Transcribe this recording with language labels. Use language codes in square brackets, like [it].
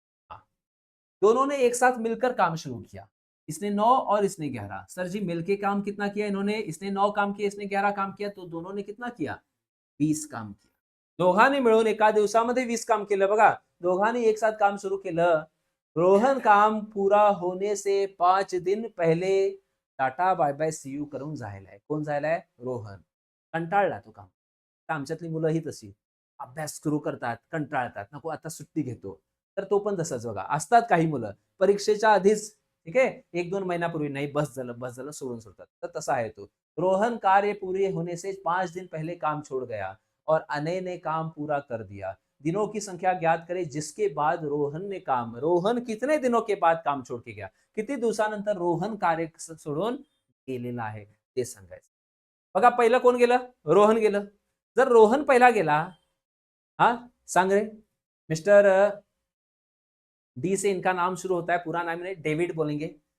[hi] हाँ, दोनों ने एक साथ मिलकर काम शुरू किया. इसने 9 और इसने 11. सर जी मिलके काम कितना किया इन्होंने? इसने 9 काम किया, इसने 11 काम किया, तो दोनों ने कितना किया? 20 काम किया. [mr] दोघांनी मिळून एका दिवसामध्ये 20 काम केलं. बघा, दोघांनी एक साथ काम सुरू केलं. [hi] रोहन काम पूरा होने से 5 दिन पहले tata bye bye C you [mr] करून जायलाय. कोण जायलाय? रोहन. कंटाळला तो काम. तर आमच्यातली मुलं ही तशी अभ्यास सुरू करतात, कंटाळतात, नको आता सुट्टी घेतो. तर तो पण तसंच बघा, असतात काही मुलं परीक्षेच्या आधीच, ठीक आहे, 1-2 महिन्यापूर्वी नाही बस झालं सोडून सोडतात. तर तसा आहे तो. [hi] रोहन कार्य पूरे होने से 5 दिन पहले काम छोड़ गया और अनय ने काम पूरा कर दिया. दिनों की संख्या ज्ञात करे जिसके बाद रोहन कितने दिनों के बाद काम छोड़ के गया? [mr] किती दिवसानंतर रोहन कार्य सोडून गेलेला आहे ते सांगायचं. बघा, पहिलं कोण गेलं? रोहन गेलं. जर रोहन पहिला गेला, हा सांग रे मिस्टर, [hi] डी से इनका नाम शुरू होता है, पूरा नाम नहीं, डेविड बोलेंगे.